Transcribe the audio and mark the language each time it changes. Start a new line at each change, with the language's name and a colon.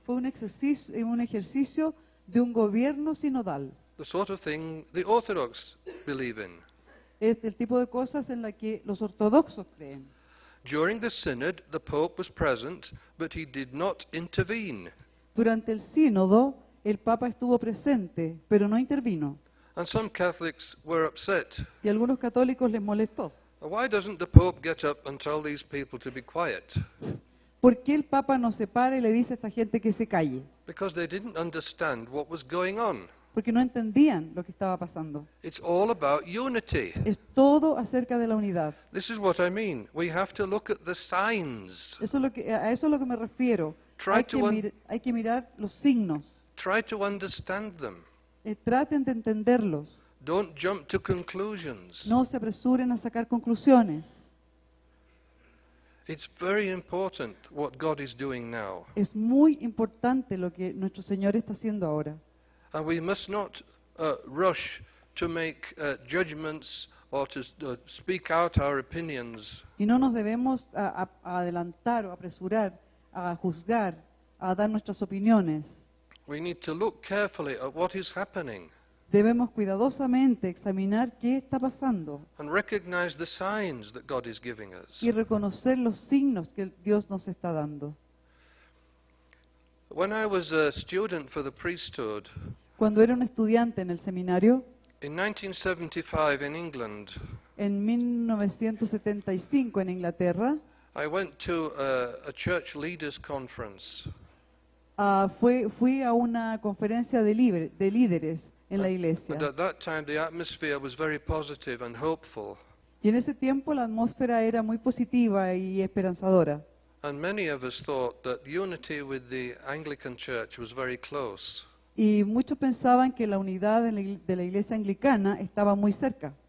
Spanish: Fue un ejercicio de un gobierno sinodal.
English: The sort of thing the Orthodox believe in.
Spanish: Es el tipo de cosas en la que los ortodoxos creen.
English: During the synod, the Pope was present, but he did not intervene.
Spanish: Durante el sínodo, el Papa estuvo presente, pero no intervino.
English: And some Catholics were upset.
Spanish: Y a algunos católicos les molestó.
English: Why doesn't the Pope get up and tell these people to be quiet?
Spanish: ¿Por qué el Papa no se para y le dice a esta gente que se calle?
English: Because they didn't understand what was going on.
Spanish: Porque no entendían lo que estaba pasando.
English: It's all about unity.
Spanish: Es todo acerca de la unidad.
English: This is what I mean. We have to look at the signs.
Spanish: A eso es lo que me refiero. Hay que mirar los signos.
English: Try to understand them.
Spanish: Traten de entenderlos.
English: Don't jump to conclusions.
Spanish: No se apresuren a sacar conclusiones.
English: It's very important what God is doing now.
Spanish: Es muy importante lo que nuestro Señor está haciendo ahora.
English: And we must not rush to make judgments or to speak out our opinions.
Spanish: Y no nos debemos adelantar o apresurar a juzgar, a dar nuestras opiniones.
English: We need to look carefully at what is happening.
Spanish: Debemos cuidadosamente examinar qué está pasando
English: And recognize the signs that God is giving us.
Spanish: y reconocer los signos que Dios nos está dando.
English: When I was a student for the priesthood,
Spanish: Cuando era un estudiante en el seminario,
English: in 1975 in England,
Spanish: en 1975 en Inglaterra,
English: I went to a church leaders conference.
Spanish: fui a una conferencia de líderes en la iglesia.
English: And at that time the atmosphere was very positive and hopeful.
Spanish: Y en ese tiempo la atmósfera era muy positiva y esperanzadora.
English: And many of us thought that unity with the Anglican Church was very close.
Spanish: Y muchos pensaban que la unidad de la iglesia anglicana estaba muy cerca.